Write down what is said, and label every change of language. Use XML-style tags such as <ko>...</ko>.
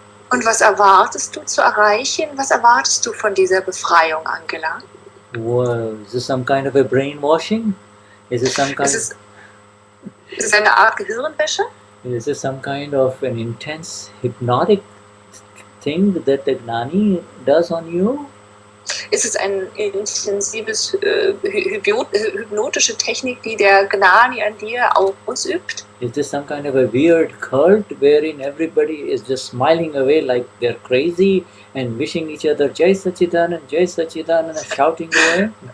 <de>Und was erwartest du zu erreichen? Was erwartest du von dieser Befreiung, Angela?</de> <en>Well, is this some kind of a brainwashing? Is it</en> <de>eine Art Gehirnwäsche?</de> <en>Is this some kind of an intense hypnotic thing that the Gnani does on you?</en> <de>Ist es eine intensives hypnotische Technik, die der Gnani an dir ausübt?</de> <en>Is this some kind of a weird cult wherein everybody is just smiling away like they're crazy and wishing each other Jai Sachidanand, and shouting away?</en>